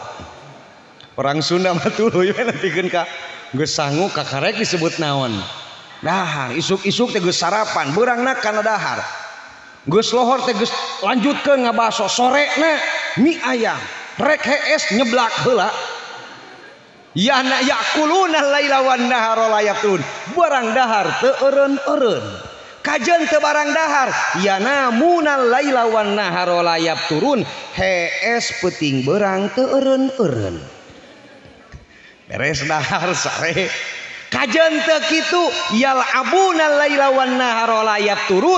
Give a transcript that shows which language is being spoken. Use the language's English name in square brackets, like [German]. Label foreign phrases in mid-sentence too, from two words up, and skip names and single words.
[Sundanese] Orang Sunda mah tuluy we nepikeun ka geus sangu kakarek disebut naon? Dahar. Isuk-isuk teh geus sarapan, beurangna kana dahar. Geus lohor teh geus lanjutkeun ngabaso, sorena mie ayam. Rek hees nyeblak heula. [Arabic] يا نا يقولون الليل والنهار لا يفترون. [Sundanese] Barang dahar teu eureun-eureun. Kajeun teu barang dahar, [Arabic] ينامون الليل والنهار لا يفترون. [Sundanese] Hees peuting beurang teu eureun-eureun. Beres dahar sare. Kajeun teu kitu, [Arabic] يلعبون الليل والنهار لا يفترون.